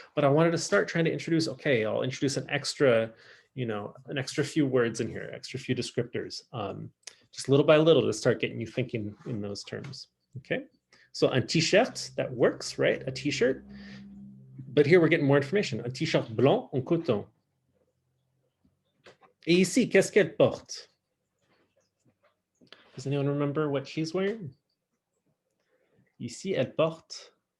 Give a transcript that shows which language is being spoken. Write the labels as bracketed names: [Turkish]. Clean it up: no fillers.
[English] But I wanted to start trying to introduce, okay, I'll introduce an extra few words in here, extra few descriptors, just little by little to start getting you thinking in those terms. Okay. So un t-shirt, that works, right? A t-shirt. But here we're getting more information. [French] Un t-shirt blanc en coton. Et ici, qu'est-ce qu'elle porte? [English] Does anyone remember what she's wearing? [French] Ici, elle porte.